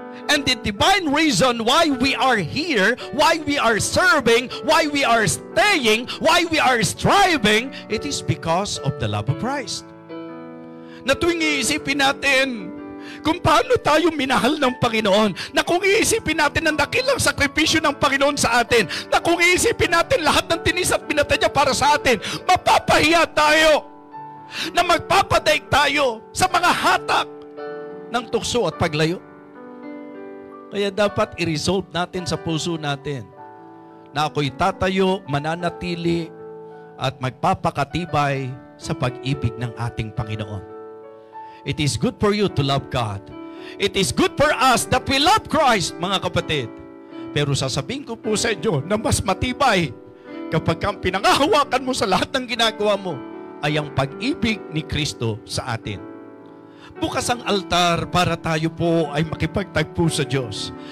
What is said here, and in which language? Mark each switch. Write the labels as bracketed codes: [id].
[en] And the divine reason why we are here, why we are serving, why we are staying, why we are striving, it is because of the love of Christ. [tl] Na tuwing iisipin natin kung paano tayo minahal ng Panginoon, na kung iisipin natin ang dakilang sakripisyo ng Panginoon sa atin, na kung iisipin natin lahat ng tinis at binata niya para sa atin, mapapahiya tayo, na magpapadaig tayo sa mga hatak ng tukso at paglayo. Kaya dapat i-resolve natin sa puso natin na ako'y tatayo, mananatili at magpapakatibay sa pag-ibig ng ating Panginoon. [en] It is good for you to love God. It is good for us that we love Christ, [tl] mga kapatid. Pero sasabihin ko po sa inyo na mas matibay kapag ang pinangahawakan mo sa lahat ng ginagawa mo ay ang pag-ibig ni Kristo sa atin. Bukas ang altar para tayo po ay makipagtagpo sa Diyos.